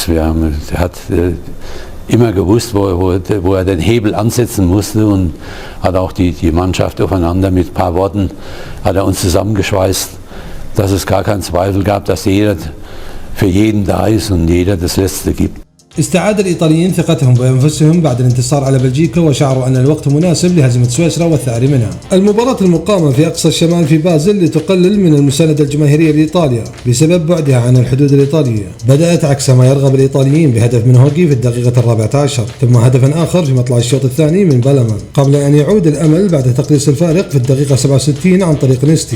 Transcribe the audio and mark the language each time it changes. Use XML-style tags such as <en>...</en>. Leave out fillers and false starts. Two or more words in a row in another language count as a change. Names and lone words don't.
<de>Der hat immer gewusst, wo er den Hebel ansetzen musste, und hat auch die Mannschaft aufeinander mit ein paar Worten hat er uns zusammengeschweißt, dass es gar keinen Zweifel gab, dass jeder für jeden da ist und jeder das Letzte gibt.</de> <ar>استعاد الإيطاليين ثقتهم بأنفسهم بعد الانتصار على بلجيكا وشعروا أن الوقت مناسب لهزيمة سويسرا والثأر منها. المباراة المقامة في أقصى الشمال في بازل لتقلل من المساندة الجماهيرية لإيطاليا بسبب بعدها عن الحدود الإيطالية. بدأت عكس ما يرغب الإيطاليين بهدف من هوغي في الدقيقة 14 ثم هدف آخر في مطلع الشوط الثاني من بالمان، قبل أن يعود الأمل بعد تقليص الفارق في الدقيقة 67 عن طريق نيستي.</ar>